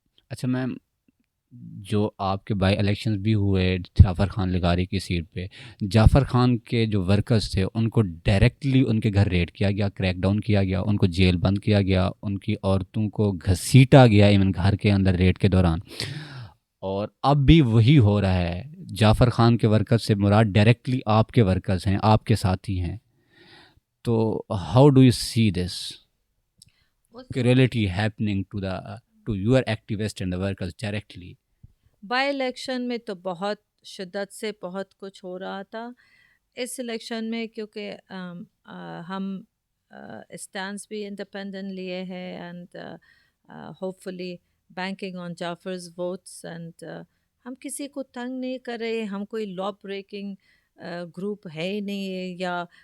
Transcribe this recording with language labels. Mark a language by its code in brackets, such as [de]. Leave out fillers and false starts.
[ur] اچھا میم، جو آپ کے بائی الیکشنز بھی ہوئے جعفر خان لغاری کی سیٹ پہ، جعفر خان کے جو ورکرز تھے ان کو ڈائریکٹلی ان کے گھر ریڈ کیا گیا، کریک ڈاؤن کیا گیا، ان کو جیل بند کیا گیا، ان کی عورتوں کو گھسیٹا گیا ایون گھر کے اندر ریڈ کے دوران. اور اب بھی وہی ہو رہا ہے. جعفر خان کے ورکرز سے مراد ڈائریکٹلی آپ کے ورکرز ہیں، آپ کے ساتھی ہیں. [en] تو how do you see this reality happening to your activists and the workers directly? [ur] By election میں تو بہت شدت سے بہت کچھ ہو رہا تھا. اس الیکشن میں کیونکہ ہم اسٹینڈس بھی انڈیپینڈنٹ لیے ہیں، [en] and hopefully banking on Jafar's votes, and [ur] ہم کسی کو تنگ نہیں کر رہے. ہم کوئی لا بریکنگ گروپ ہے ہی نہیں ہے، یا